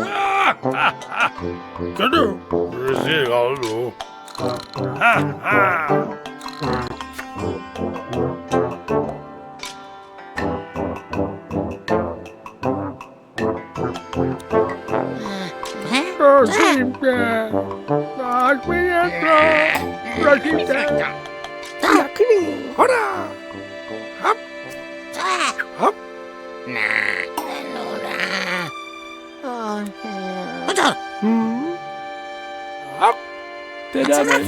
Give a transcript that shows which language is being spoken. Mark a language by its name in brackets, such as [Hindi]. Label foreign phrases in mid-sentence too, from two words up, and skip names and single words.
[Turkish] Kötü. Rezil oldu. Ha ha. Rosita. [Polish] Daj mi jedno. Rosita. Yakni. Hora. Hop. Hop. Hop. [Turkish] Dedem.